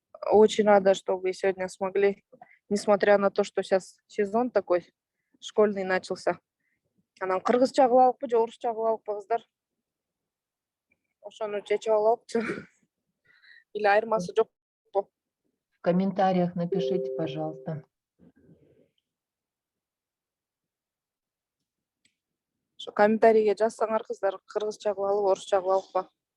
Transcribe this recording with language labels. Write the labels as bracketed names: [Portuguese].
[Russian] Очень рада, что вы сегодня смогли, несмотря на то, что сейчас сезон такой школьный начался. [Kyrgyz] Анан кыргызча кылып алыппы же орусча кылып алыппы кыздар? Ошону чечип алалыкчы. [Russian] Или [Kyrgyz] айырмасы жокпу? [Russian] В комментариях напишите, пожалуйста. [Kyrgyz] Ошо комментарийге жазсаңар кыздар, кыргызча кылып алып, орусча кылып алыппы?